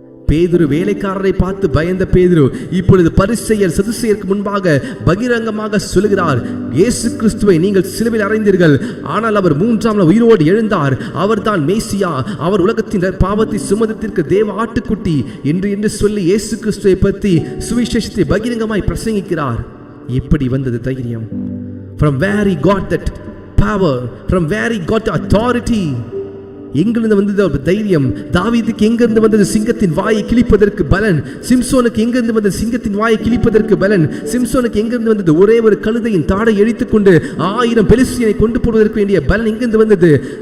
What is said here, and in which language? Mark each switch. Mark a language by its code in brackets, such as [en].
[ta] பேதுரு வேலைக்காரரை பார்த்து பயந்த பேதுரு இப்பொழுது பரிசேயர் சதுசேயருக்கு முன்பாக பகிரங்கமாக சொல்லுகிறார், இயேசு கிறிஸ்துவை நீங்கள் சிலுவையில் அறைந்தீர்கள், ஆனால் அவர் 3ஆம் நாள் உயிரோடு எழுந்தார், அவர் தான் மேசியா, அவர் உலகத்தின் பாவத்தை சுமந்ததற்கு தேவ ஆட்டுக்குட்டி என்று சொல்லி இயேசு கிறிஸ்துவை பற்றி சுவிசேஷத்தை பகிரங்கமாய் பிரசங்கிக்கிறார். எப்படி வந்தது தைரியம்? [en] From where he got that power, from where he got the authority. [ta] எங்கிருந்து வந்தது தைரியம்? தாவீதுக்கு எங்கிருந்து வந்தது சிங்கத்தின் வாயை கிழிப்பதற்கு பலன்? சிம்சோனுக்கு எங்கிருந்து வந்தது சிங்கத்தின் வாயை கிழிப்பதற்கு பலன்? சிம்சோனுக்கு எங்கிருந்து வந்தது ஒரே ஒரு கழுதையின் தாடை எரித்துக்கொண்டு 1000 பெலிஸ்தியரை கொண்டு போவதற்கு வேண்டிய பலன் எங்கிருந்து வந்தது?